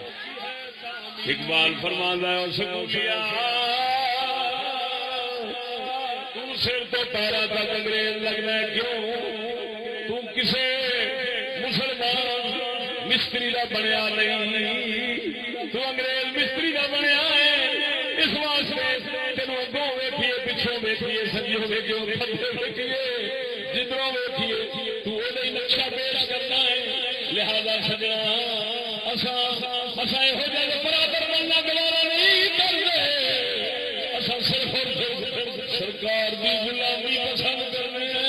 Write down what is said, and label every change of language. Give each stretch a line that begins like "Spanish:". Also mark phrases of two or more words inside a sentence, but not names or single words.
Urdu: اقبال فرماتا ہے اس کو کیا
Punjabi: تو سر تو پیرا تک انگریز لگنا کیوں؟ تو کسے مسلمان مستری کا بنیا نہیں، تو انگریز مستری کا بنیا ہے. اس واسطے تینوں اگوں ویکھیے پچھوں ویکھیے سجوں ویکھیے کھبے ویکھیے جدھروں ویکھیے تو وہی نقشہ پیش کرنا ہے. لہذا سجنا اساں یہو جہے برابر بننا
Urdu: گوارا نہیں کرتے.
Punjabi: اساں صرف اور صرف سرکار کی غلامی پسند کرنے